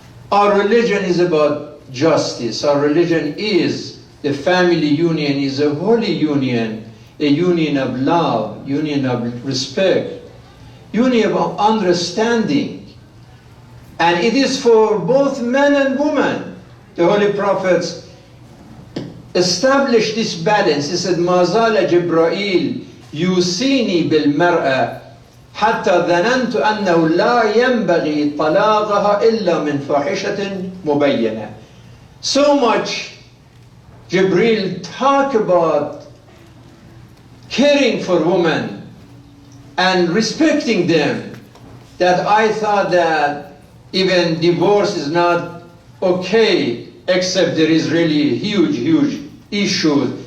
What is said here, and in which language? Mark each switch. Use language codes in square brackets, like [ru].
[en] Our religion is about justice. Our religion is the family union, is a holy union, a union of love, union of respect, union of understanding. And it is for both men and women. The Holy Prophets established this balance. He said, [ar] مَا زَالَ جِبْرَائِيل يُوصِينِي بِالْمَرْأَةِ حتى ظننت أنه لا ينبغي طلاقها إلا من فاحشة مبينة. [en] So much Jibril talk about caring for women and respecting them, that I thought that even divorce is not okay, except there is really huge issues.